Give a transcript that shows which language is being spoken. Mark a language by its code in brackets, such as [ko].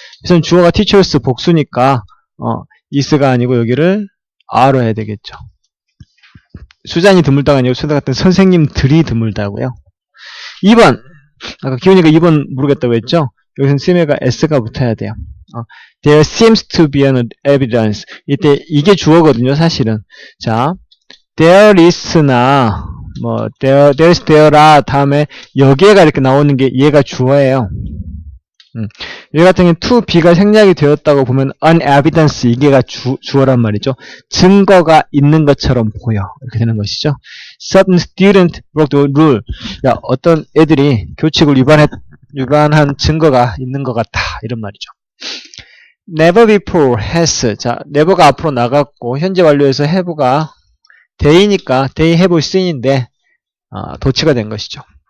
[ko] 그래서 주어가 teachers 복수니까 is가 아니고 여기를 are로 해야 되겠죠. 수잔이 드물다가 아니고 수잔 같은 선생님들이 드물다고요. 2번, 아까 기훈이가 2번 모르겠다고 했죠? 여기서는 쌤에가 s가 붙어야 돼요. [en] There seems to be an evidence. [ko] 이때 이게 주어거든요, 사실은. 자, there is나 뭐 there's there라 다음에 여기에가 이렇게 나오는 게 얘가 주어예요. 얘 같은 경우는 [en] to be [ko] 가 생략이 되었다고 보면 [en] an evidence [ko] 이게가 주어란 말이죠. 증거가 있는 것처럼 보여. 이렇게 되는 것이죠. [en] Some student broke the rule. [ko] 야, 어떤 애들이 규칙을 위반한 증거가 있는 것 같다. 이런 말이죠. [en] Never before has. [ko] 자, never가 앞으로 나갔고 현재 완료에서 have가 day니까 [en] they have seen [ko] 인데 도치가 된 것이죠.